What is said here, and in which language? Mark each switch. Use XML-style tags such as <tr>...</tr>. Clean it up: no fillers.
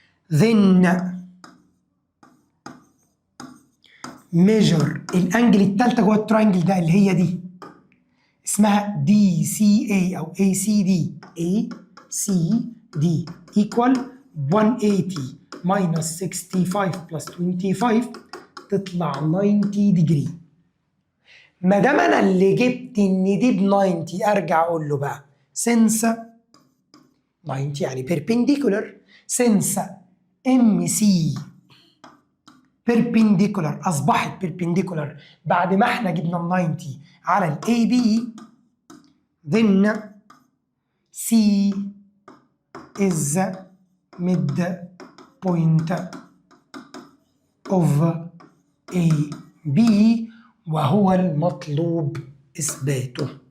<en>then measure</en> <ar>الانجل الثالثه جوه التراينجل ده اللي هي دي اسمها DCA او ACD.</ar> <en>ACD equal 180 minus 65 plus 25</en> <ar>تطلع</ar> <en>90 degree.</en> <ar>ما دام انا اللي جبت ان دي ب 90 ارجع اقول له بقى since 90 يعني perpendicular since MC perpendicular اصبحت perpendicular بعد ما احنا جبنا ال 90 على ال AB</ar> <en>then C is midpoint of AB</en> <ar>وهو المطلوب اثباته.</ar>